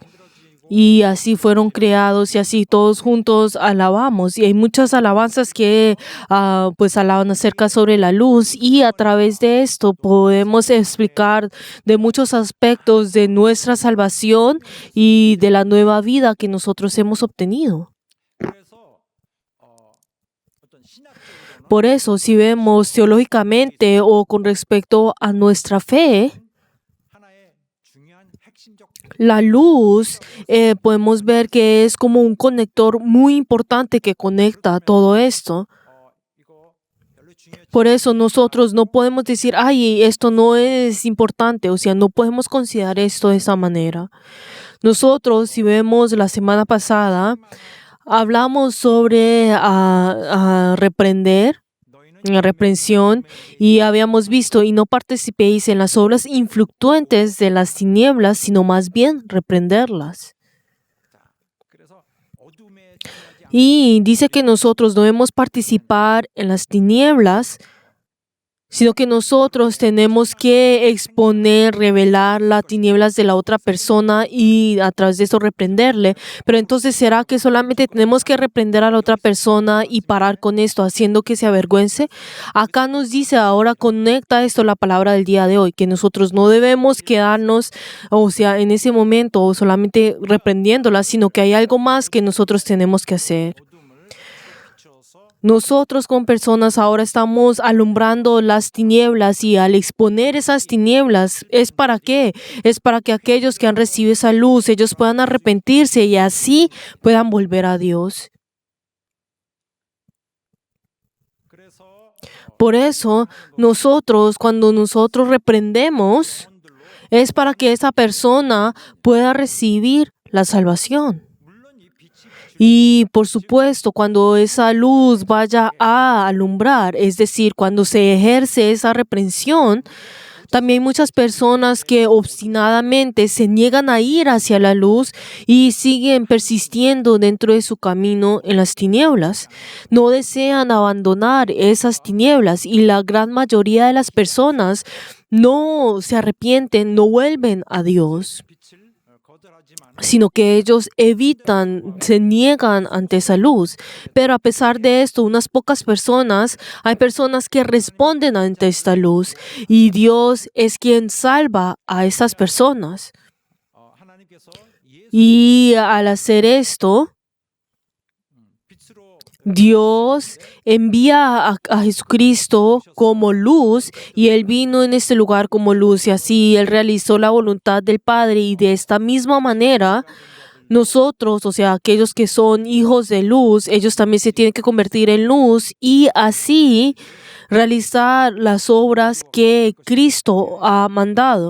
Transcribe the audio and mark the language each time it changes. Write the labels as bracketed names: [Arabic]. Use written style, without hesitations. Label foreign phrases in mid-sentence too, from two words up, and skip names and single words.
[Spanish] Y así fueron creados y así todos juntos alabamos. Y hay muchas alabanzas que pues alaban acerca sobre la luz y a través de esto podemos explicar de muchos aspectos de nuestra salvación y de la nueva vida que nosotros hemos obtenido. [Korean] 그래서 어떤 신학적으로는 [Spanish] Por eso, si vemos teológicamente o con respecto a nuestra fe, [Korean] 하나의 중요한 핵심적 [Spanish] la luz podemos ver que es como un conector muy importante que conecta todo esto. [Korean] 이거 별로 중요하지 [Spanish] Por eso nosotros no podemos decir, ay, esto no es importante, o sea, no podemos considerar esto de esa manera. Nosotros, si vemos la semana pasada, hablamos sobre reprender, [Korean] 너희는 [Spanish] reprensión, y habíamos visto, y no participéis en las obras influctuantes de las tinieblas, sino más bien reprenderlas. [Korean] 그래서 어둠에 지나지 않고 [Spanish] Y dice que nosotros no debemos participar en las tinieblas, sino que nosotros tenemos que exponer, revelar las tinieblas de la otra persona y a través de eso reprenderle. Pero entonces, ¿será que solamente tenemos que reprender a la otra persona y parar con esto, haciendo que se avergüence? Acá nos dice, ahora conecta esto la palabra del día de hoy, que nosotros no debemos quedarnos, o sea, en ese momento o solamente reprendiéndola, sino que hay algo más que nosotros tenemos que hacer. [Korean] 어둠을 비추어서 [Spanish] Nosotros como personas ahora estamos alumbrando las tinieblas y al exponer esas tinieblas, ¿es para qué? Es para que aquellos que han recibido esa luz, ellos puedan arrepentirse y así puedan volver a Dios. [Korean] 그래서 [Spanish] Por eso, cuando nosotros reprendemos, es para que esa persona pueda recibir la salvación. [Korean] 물론 이 빛이 [Spanish] Y por supuesto, cuando esa luz vaya a alumbrar, es decir, cuando se ejerce esa reprensión, también hay muchas personas que obstinadamente se niegan a ir hacia la luz y siguen persistiendo dentro de su camino en las tinieblas. No desean abandonar esas tinieblas y la gran mayoría de las personas no se arrepienten, no vuelven a Dios, [Korean] 빛을 거절하지만 [Spanish] sino que ellos evitan, se niegan ante esa luz. Pero a pesar de esto, unas pocas personas, hay personas que responden ante esta luz y Dios es quien salva a estas personas. [Korean] 하나님께서 예수 [Spanish] Y al hacer esto, [Korean] 빛으로 [Spanish] Dios envía a Jesucristo como luz y Él vino en este lugar como luz y así Él realizó la voluntad del Padre y de esta misma manera nosotros, o sea, aquellos que son hijos de luz, ellos también se tienen que convertir en luz y así realizar las obras que Cristo ha mandado.